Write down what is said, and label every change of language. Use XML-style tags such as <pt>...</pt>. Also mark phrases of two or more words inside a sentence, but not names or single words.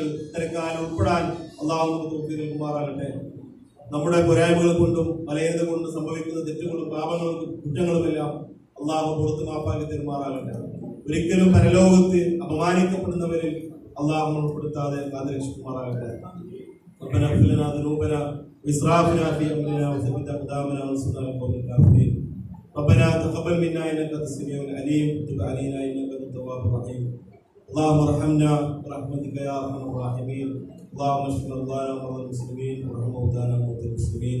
<ml>ഇത്തരക്കാലം ഉൾപ്പെടാൻ അള്ളാഹു നമുക്ക് തൗഫീഖ് നൽകുമാറാകട്ടെ. നമ്മുടെ പോരായ്മകൾ കൊണ്ടും മലയത കൊണ്ടും സംഭവിക്കുന്ന തെറ്റുകളും പാപങ്ങളും കുറ്റങ്ങളുമെല്ലാം അള്ളാഹു പുറത്ത് മാപ്പാക്കി തരുമാറാകട്ടെ. ഒരിക്കലും പരലോകത്ത് അപമാനിക്കപ്പെടുന്നവരിൽ അള്ളാഹു ഉൾപ്പെടുത്താതെ കാത്തുരക്ഷിക്കുമാറാകട്ടെ.</ml> <ar>ربنا اغفر لنا ذنوبنا وإسرافنا في أمرنا وثبت أقدامنا وانصرنا على القوم الكافرين. ربنا تقبل منا إنك أنت السميع العليم وتب علينا إنك أنت التواب الرحيم. اللهم ارحمنا برحمتك يا أرحم الراحمين. اللهم اشف مرضانا ومرضى المسلمين وارحم موتانا وموتى المسلمين.</ar>